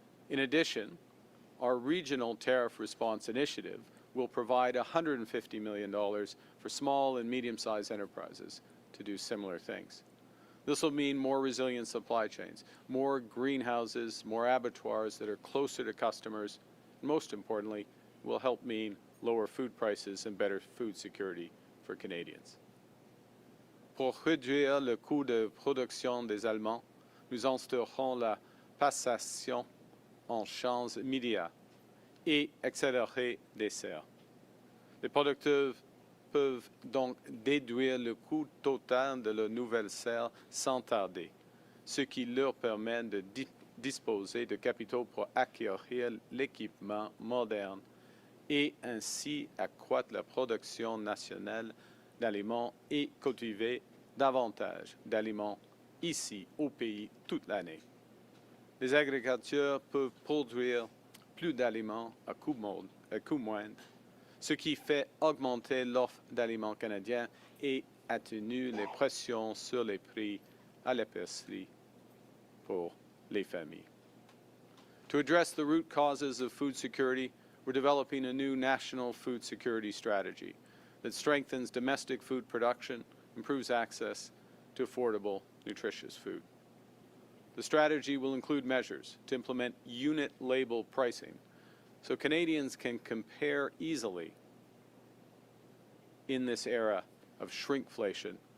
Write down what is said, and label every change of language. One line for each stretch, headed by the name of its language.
English: In addition, our regional tariff response initiative will provide $150 million for small and medium-sized enterprises to do similar things. This will mean more resilient supply chains, more greenhouses, more abattoirs that are closer to customers, and most importantly, will help mean lower food prices and better food security for Canadians.
French: Pour réduire le coût de production des Allemands, nous instaurerons la passation en champs immédiats et accélérer des serres. Les producteurs peuvent donc déduire le coût total de la nouvelle serre sans tarder, ce qui leur permet de disposer de capitaux pour acquérir l'équipement moderne et ainsi accroître la production nationale d'aliments et cultiver davantage d'aliments ici au pays toute l'année. Les agriculteurs peuvent produire plus d'aliments à coût moindre, ce qui fait augmenter l'offre d'aliments canadiens et atténue les pressions sur les prix à l'épicerie pour les familles.
English: To address the root causes of food security, we're developing a new national food security strategy that strengthens domestic food production, improves access to affordable, nutritious food. The strategy will include measures to implement unit label pricing so Canadians can compare easily in this era of shrinkflation.